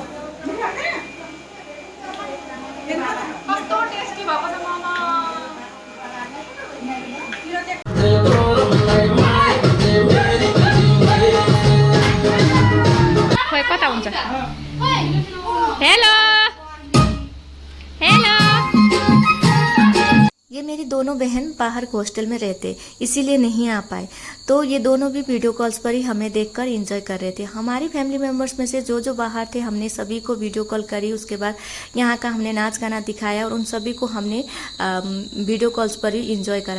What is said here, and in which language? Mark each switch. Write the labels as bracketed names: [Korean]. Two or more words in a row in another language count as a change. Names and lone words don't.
[Nepali] कस्तो टेस्टी भएको छ मोमो। खोइ कता हुन्छ आउँछ [English] hello hello. [Hindi] ये मेरी दोनों बहन बाहर हॉस्टल में रहते इसीलिए नहीं आ पाए, तो ये दोनों भी [English] video calls [Hindi] पर ही हमें देखकर एंजॉय कर रहे थे। हमारी [English] family members [Hindi] में से जो जो बाहर थे हमने सभी को [English] video call [Hindi] करी, उसके बाद यहाँ का हमने नाच गाना दिखाया और उन सभी को हमने [English] video calls [Hindi] पर ही एंजॉय कराया।